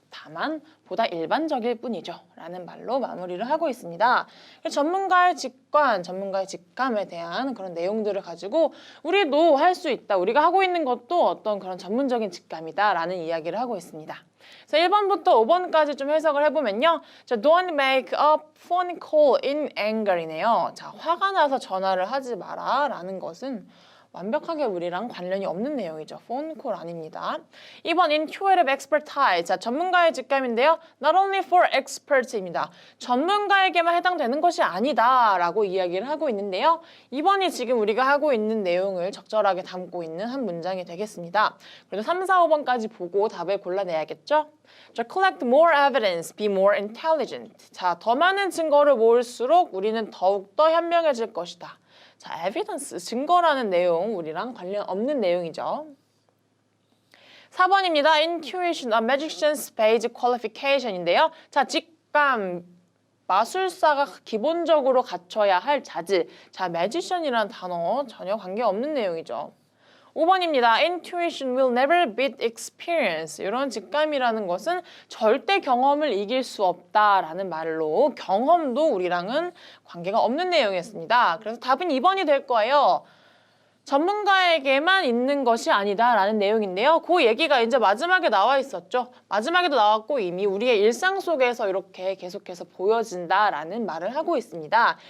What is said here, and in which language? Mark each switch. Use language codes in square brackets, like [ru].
[ko] 다만 보다 일반적일 뿐이죠. 라는 말로 마무리를 하고 있습니다. 전문가의 직관, 전문가의 직감에 대한 그런 내용들을 가지고 우리도 할 수 있다. 우리가 하고 있는 것도 어떤 그런 전문적인 직감이다. 라는 이야기를 하고 있습니다. 그래서 1번부터 5번까지 좀 해석을 해보면요. [en] 자, don't make a phone call in anger이네요. [ko] 자, 화가 나서 전화를 하지 마라. 라는 것은 완벽하게 우리랑 관련이 없는 내용이죠. 폰콜 아닙니다. 2번 [en] intuitive expertise. [ko] 자, 전문가의 직감인데요. [en] Not only for experts입니다. [ko] 전문가에게만 해당되는 것이 아니다 라고 이야기를 하고 있는데요. 2번이 지금 우리가 하고 있는 내용을 적절하게 담고 있는 한 문장이 되겠습니다. 그래도 3, 4, 5번까지 보고 답을 골라내야겠죠? [en] 자, collect more evidence, be more intelligent. [ko] 자, 더 많은 증거를 모을수록 우리는 더욱더 현명해질 것이다. 자, evidence, 증거라는 내용 우리랑 관련 없는 내용이죠. 4번입니다. [en] Intuition, a magician's basic qualification인데요. [ko] 자, 직감, 마술사가 기본적으로 갖춰야 할 자질. 자, magician이라는 단어 전혀 관계없는 내용이죠. 5번입니다. [en] Intuition will never beat experience. [ko] 이런 직감이라는 것은 절대 경험을 이길 수 없다라는 말로 경험도 우리랑은 관계가 없는 내용이었습니다. 그래서 답은 2번이 될 거예요. 전문가에게만 있는 것이 아니다라는 내용인데요. 그 얘기가 이제 마지막에 나와 있었죠. 마지막에도 나왔고 이미 우리의 일상 속에서 이렇게 계속해서 보여진다라는 말을 하고 있습니다.